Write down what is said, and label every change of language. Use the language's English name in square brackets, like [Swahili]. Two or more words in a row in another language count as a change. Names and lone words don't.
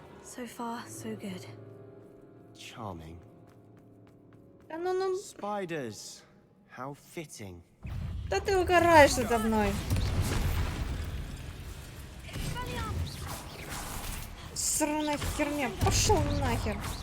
[English] So far, so good. Charming. [Russian] Да ну. [English] Spiders. How fitting. [Russian] Да ты угораешь надо мной. Сраная херня. Пошел нахер.